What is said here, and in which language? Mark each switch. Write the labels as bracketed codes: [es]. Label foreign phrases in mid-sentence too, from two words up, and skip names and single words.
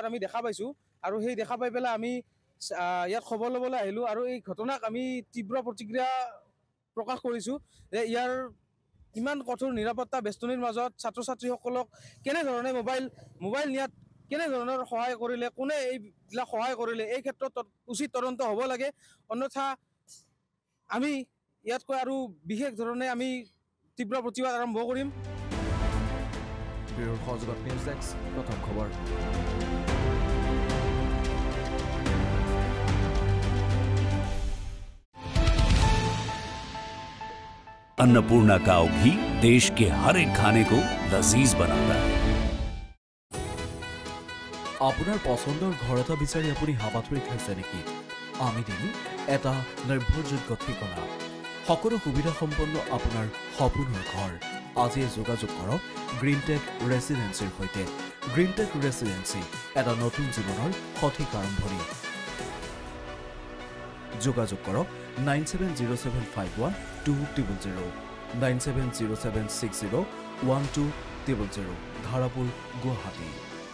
[as] আমি দেখা পাইছোঁ আৰু সেই দেখা পাই পেলাই আমি ইয়াত খবৰ ল'বলৈ আহিলোঁ আৰু এই ঘটনাক আমি তীব্ৰ প্ৰতিক্ৰিয়া প্ৰকাশ কৰিছোঁ যে ইয়াৰ ইমান কঠোৰ নিৰাপত্তা বেষ্টনীৰ মাজত ছাত্ৰ ছাত্ৰীসকলক কেনেধৰণে মোবাইল নিয়াত কেনেধৰণৰ সহায় কৰিলে কোনে এইবিলাক সহায় কৰিলে এই ক্ষেত্ৰত উচিত তদন্ত হ'ব লাগে অন্যথা আমি ইয়াতকৈ আৰু বিশেষ ধৰণে আমি তীব্ৰ প্ৰতিবাদ আৰম্ভ কৰিম ব্যুৰোৰ সহযোগত [en] news desk [as] প্ৰথম খবৰ [hi] अन्नपूर्णा काव घी देश के हर एक खाने को लजीज बनाता है [as] আপোনাৰ পছন্দৰ ঘৰ এটা বিচাৰি আপুনি হাবাথুৰি খাইছে নেকি আমি দিম এটা নিৰ্ভৰযোগ্য ঠিকনা সকলো সুবিধা সম্পন্ন আপোনাৰ সপোনৰ ঘৰ আজি যোগাযোগ কৰক গ্ৰীণটেক ৰেচিডেন্সিৰ সৈতে গ্ৰীণটেক ৰেচিডেন্সি এটা নতুন জীৱনৰ সঠিক আৰম্ভণি যোগাযোগ কৰক 9707512000 9707601200 ধাৰাপুৰ গুৱাহাটী